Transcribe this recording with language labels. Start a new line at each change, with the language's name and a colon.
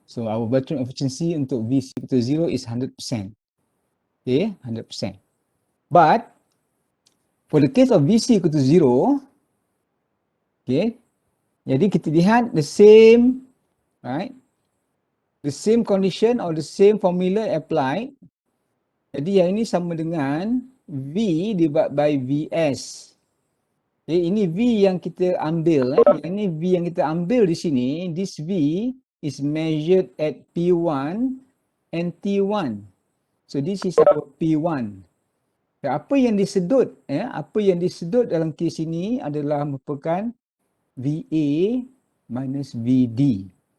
English: So our volumetric efficiency untuk VC equal to 0 is 100%. Okay, 100%. But for the case of VC equal to 0, okay,
Malay: jadi kita lihat
English: the same, right? The same condition or the same formula applied.
Malay: Jadi yang ini sama dengan V
English: divided by
Malay: VS. Okay, ini V yang kita ambil. Yang ini V yang kita ambil di sini.
English: This V is measured at P1 and T1. So this is our P1.
Malay: Apa yang disedut, apa yang disedut dalam kes ini adalah merupakan VA minus VD.